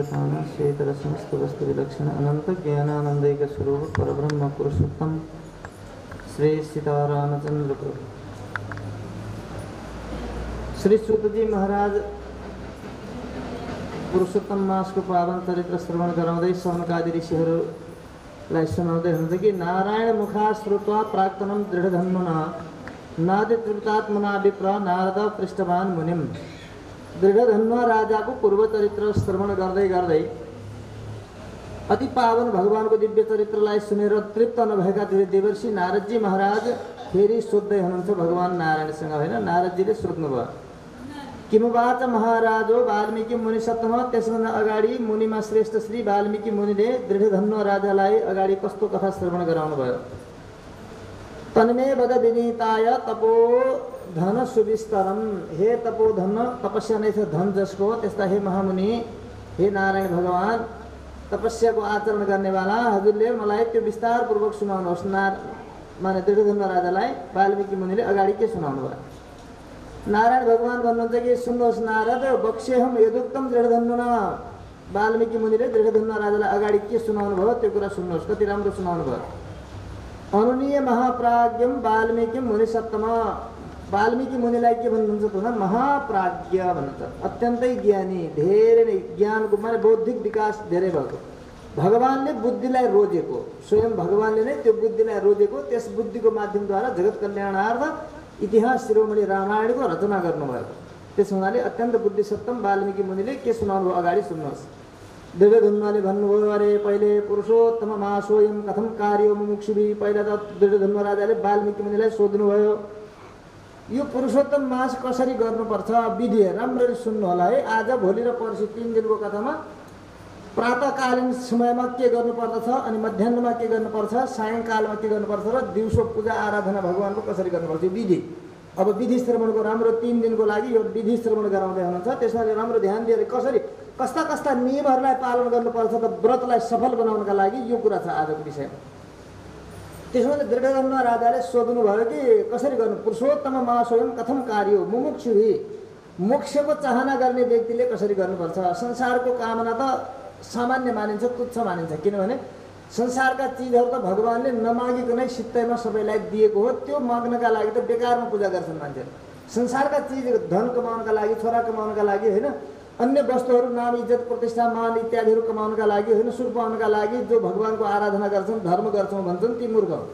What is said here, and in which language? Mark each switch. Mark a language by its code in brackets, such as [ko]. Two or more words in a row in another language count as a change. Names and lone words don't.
[sa] तान श्वेतर समस्त वस्तु विलक्षण अनंत ज्ञानानंदैक स्वरूप परब्रह्म पुरुषोत्तम श्री सीतारामचंद्र प्रभु। [ne] श्री सूत जी महाराज पुरुषोत्तम मास को पावन चरित्र श्रवण गराउँदै सौनकादि ऋषिहरूलाई सुनाउँदै हुनुहुन्थ्यो कि [sa] नारायण मुखा श्रुत्वा प्राक्तनम दृढधन्वना नादि त्रिवृतात्मना विप्र नारद पृष्ठवान मुनिम। [ne] दृढधन्वा राजाको पूर्व चरित्र श्रवण गर्दै गर्दै अति पावन भगवानको दिव्य चरित्रलाई सुनेर तृप्त नभएका देवर्षि नारदजी महाराज फेरि सोध्दै हुनुहुन्छ भगवान नारायणसँग। होइन, नारदजीले सोध्नुभयो [sa] किमवाच महाराजो वाल्मीकि मुनिसत्तम। [ne] त्यसभन्दा अगाडि मुनिमा श्रेष्ठ श्री वाल्मीकि मुनिले दृढधन्वा राजालाई अगाडि कस्तो कथा श्रवण गराउनु भयो। [sa] तन्मे वद विनीताय तपो धन सुविस्तरम। [ne] हे तपोधन, तपस्या नै छ धन जसको, त्यस्ता हे महामुनि, हे नारायण भगवान, तपस्याको आचरण गर्नेवाला हजुरले मलाई त्यो विस्तारपूर्वक सुनाउनुहोस्। माने दृढधन्वा राजालाई वाल्मीकि मुनिले अगाडि के सुनाउनु भयो। नारायण भगवान भन्नुहुन्छ कि सुन्नुहोस् नारद, [sa] बक्सेहम यदुक्तम दृढधन्वना। [ne] वाल्मीकि मुनिले दृढधन्वा राजालाई अगाडि के सुनाउनु भयो त्यो कुरा सुन्नुहोस्, कति राम्रो सुनाउनु भयो। [sa] अनुनीय महाप्राज्ञम वाल्मीकि मुनिसत्तम। [ne] वाल्मीकि मुनिलाई के भन्नुहुन्छ त महाप्राज्ञ भन्नुहुन्छ, अत्यन्तै ज्ञानी, धेरै नै ज्ञानको माने बौद्धिक विकास धेरै भएको। भगवानले बुद्धिलाई रोजेको, स्वयं भगवानले नै त्यो बुद्धिलाई रोजेको, त्यस बुद्धिको माध्यमद्वारा जगत कल्याणार्थ इतिहास शिरोमणि रामायणको रचना गर्नुभएको। त्यस हुनाले अत्यन्त बुद्धिसत्तम वाल्मीकि मुनिले के सुनाउनु अगाडि सुन्नुहोस्। दृढधन्वाले भन्नुभयो अरे पहिले [sa] पुरुषोत्तम मासोयम कथम कार्यो मुमुक्षुभिः। [ne] पहिला त दृढधन्वा राजाले वाल्मीकि मुनिलाई सोध्नुभयो यो पुरुषोत्तम मास कसरी गर्नुपर्छ, विधि राम्ररी सुन्नु होला है। आज भोलि र पर्सि 3 दिनको कथामा प्रातःकालीन समयमा के गर्नुपर्दछ, अनि मध्याह्नमा के गर्नुपर्छ, सायङ्कालमा के गर्नुपर्छ र दिउँसो पूजा आराधना भगवानको कसरी गर्नुपर्छ विधि। अब विधि श्रवणको राम्रो 3 दिनको लागि यो विधि श्रवण गराउँदै हुनुहुन्छ। त्यसमा राम्रो ध्यान दिएर कसरी कस्ता कस्ता नियमहरूलाई पालन गर्नुपर्छ त व्रतलाई सफल बनाउनका लागि यो कुरा छ आजको विषयमा। त्यसमा दृढधन्वा राजाले सोध्नुभयो कि कसरी गर्नु, [sa] पुरुषोत्तम मासोयम कथम कार्यो मुमुक्षुभिः। [ne] मोक्षको चाहना गर्ने व्यक्तिले कसरी गर्नुपर्छ। संसारको कामना त सामान्य मानिन्छ, तुच्छ मानिन्छ, किनभने संसारका चिजहरू त भगवानले नमागिकनै सित्तैमा सबैलाई दिएको हो। त्यो माग्नका लागि त बेकारमा पूजा गर्छन् मान्छेहरू। संसारका चिज धन कमाउनका लागि, छोरा कमाउनका लागि होइन, अन्य वस्तुहरू नाम इज्जत प्रतिष्ठा मान इत्यादिहरू कमाउनका लागि होइन, सुख पाउनका लागि जो भगवानको आराधना गर्छन्, धर्म गर्छौँ भन्छन्, ती मूर्ख हो।